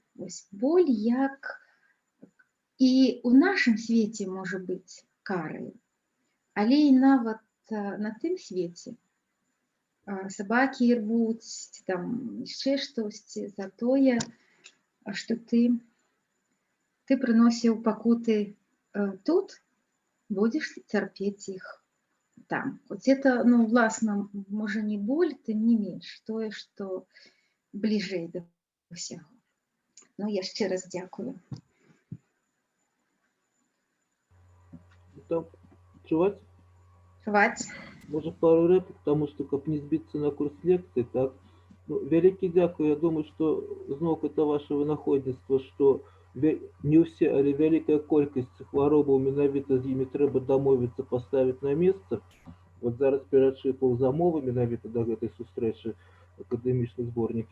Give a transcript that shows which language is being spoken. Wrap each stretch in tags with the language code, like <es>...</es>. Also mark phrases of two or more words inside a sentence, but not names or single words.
<be>Боль як і ў нашым свеце можа быць карай, але і нават на тым свеце сабакі ірвуць, ці там яшчэ штосьці за тое, што ты прыносіў пакуты тут, будзеш цярпець іх там. Хоць это, власна, можа не боль, тым не менш, тое, што бліжэй да ўсяго. Яшчэ раз дзякую. Чуваць? Чуваць.</be> <ru>Может,</ru> <be>пару рэплік,</be> <ru>потому что,</ru> <be>каб не збіцца на курс лекцыі, так? Вялікі дзякую. Я думаю, што зноў</be> <ru>это ваше</ru> <be>вынаходніцтва, што не ўсе, але вялікая колькасць хваробаў, менавіта з імі трэба дамовіцца, паставіць на месца. Зараз перачыпаў замовы менавіта да гэтай сустрэчы акадэмічны зборнік.</be>